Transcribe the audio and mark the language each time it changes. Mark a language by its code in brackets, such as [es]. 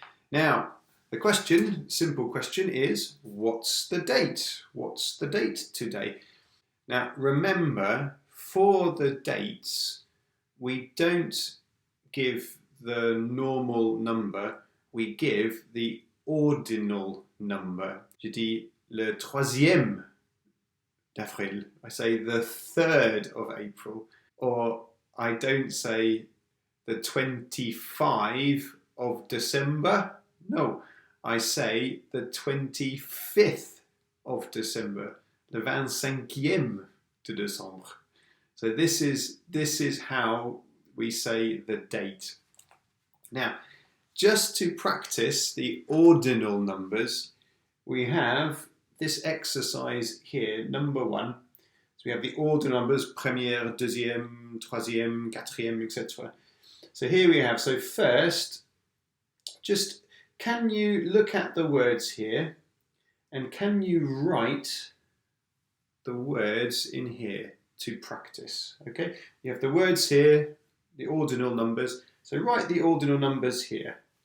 [en] Now, the question, simple question is, what's the date? What's the date today? Now, remember, for the dates, we don't give the normal number, we give the ordinal number. [fr] Je dis le troisième d'avril. [en] I say the 3rd of April. Or I don't say the 25 of December. No, I say the 25th of December. [fr] Le 25e de décembre. [en] So this is how we say the date. Now, just to practice the ordinal numbers, we have this exercise here, number 1. So we have the order numbers, [fr] première, deuxième, troisième, quatrième, [en] etc. So here we have, so first, just can you look at the words here and can you write the words in here to practice? Okay, you have the words here, the ordinal numbers, so write the ordinal numbers here.